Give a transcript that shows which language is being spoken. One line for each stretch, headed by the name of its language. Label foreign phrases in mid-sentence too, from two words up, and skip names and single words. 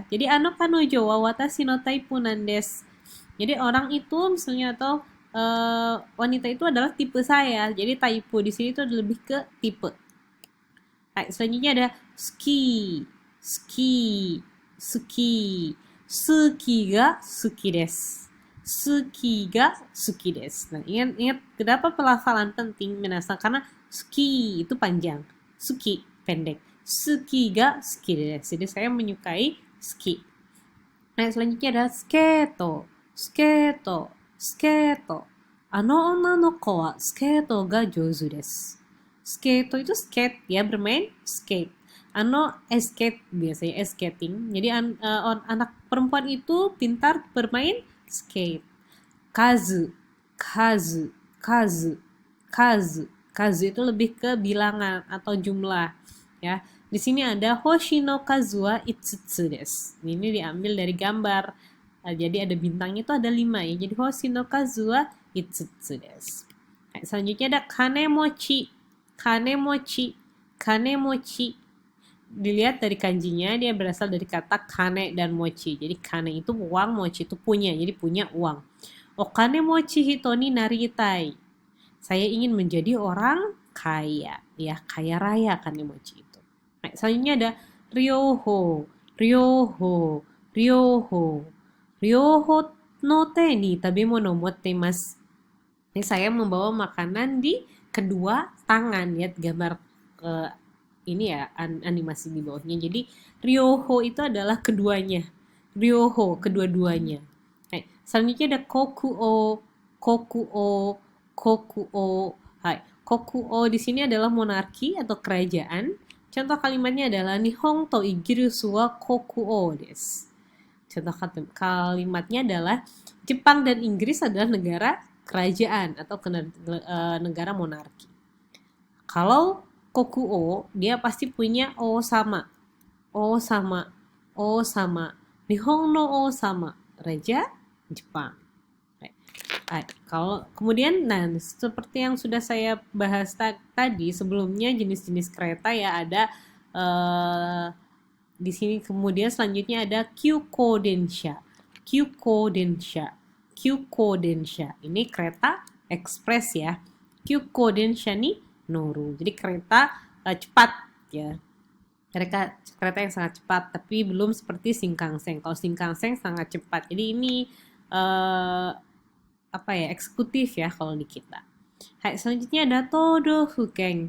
Japanese: Jadi 彼女は私のタイプなんです.
Indonesian: Jadi orang itu misalnya atau wanita itu adalah tipe saya. Jadi taipu di sini itu lebih ke tipe. Selanjutnya ada ski, ski, ski,
Japanese: スキーが好きです. スキーが好きです.
Indonesian: Nah, ingat kenapa pelafalan penting minasan, karena ski itu panjang, suki pendek,
Japanese: スキーが好きです.
Indonesian: Jadi saya menyukai ski. Nah, selanjutnya ada skato, skato, skato.
Japanese: 女の子はスケートが上手です.
Indonesian: Skate itu skate ya, bermain skate. Skate biasanya skating. Jadi anak perempuan itu pintar bermain skate.
Japanese: 数、数、数、数.
Indonesian: Kazu itu lebih ke bilangan atau jumlah ya. Di sini ada
Japanese: 星の数は五つです.
Indonesian: Ini diambil dari gambar. Jadi ada bintangnya itu ada 5 ya.
Japanese: Jadi 星の数は五つです.
Indonesian: Selanjutnya ada kanemochi.
Japanese: 金持ち、金持ち.
Indonesian: Dilihat dari kanjinya, dia berasal dari kata kane dan mochi. Jadi kane itu uang, mochi itu punya. Jadi punya uang.
Japanese: お金持ち人になりたい.
Indonesian: Saya ingin menjadi orang kaya. Ya, kaya raya kanemochi itu. Nah, selanjutnya ada ryoho, ryoho, ryoho.
Japanese: 両方の手に食べ物持ってます.
Indonesian: Ini saya membawa makanan di kedua tangan. Lihat gambar ini ya, animasi di bawahnya. Jadi ryoho itu adalah keduanya. Ryoho kedua-duanya. Selanjutnya ada kokuo, kokuo, kokuo. Kokuo di sini adalah monarki atau kerajaan. Contoh kalimatnya adalah
Japanese: 日本とイギリスは国王です.
Indonesian: Contoh kalimatnya adalah Jepang dan Inggris adalah negara kerajaan atau negara monarki. Kalau kokuo, dia pasti punya o sama, o sama, o sama.
Japanese: 日本の王様,
Indonesian: raja Jepang. Kalau kemudian, nah seperti yang sudah saya bahas tadi sebelumnya, jenis-jenis kereta ya ada di sini. Kemudian selanjutnya ada
Japanese: 急行電車、急行電車. 急行電車.
Indonesian: Ini kereta ekspres ya.
Japanese: 急行電車に乗る.
Indonesian: Jadi kereta cepat ya. Kereta yang sangat cepat, tapi belum seperti Shinkansen. Kalau Shinkansen sangat cepat. Jadi ini eksekutif ya kalau di kita. Hai, selanjutnya ada Todofuken.